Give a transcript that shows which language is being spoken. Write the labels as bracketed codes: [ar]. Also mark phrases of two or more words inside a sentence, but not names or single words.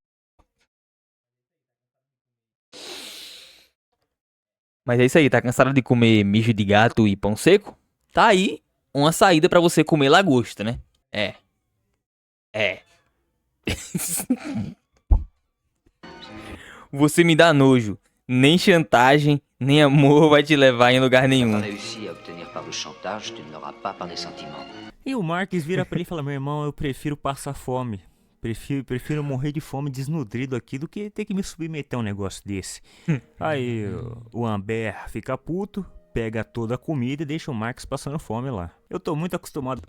[pt] Mas é isso aí, tá cansado de comer mijo de gato e pão seco? Tá aí uma saída pra você comer lagosta, né? É. Você me dá nojo. Nem chantagem, nem amor vai te levar em lugar [fr] Tu n'as [pt] nenhum. [fr] pas réussi à obtenir par le chantage, tu ne l'auras pas par les sentiments. [pt] E o Marcus vira pra ele e fala, meu irmão, eu prefiro passar fome. Prefiro morrer de fome desnutrido aqui do que ter que me submeter a um negócio desse. Aí o Amber fica puto, pega toda a comida e deixa o Marcus passando fome lá. Eu tô muito acostumado.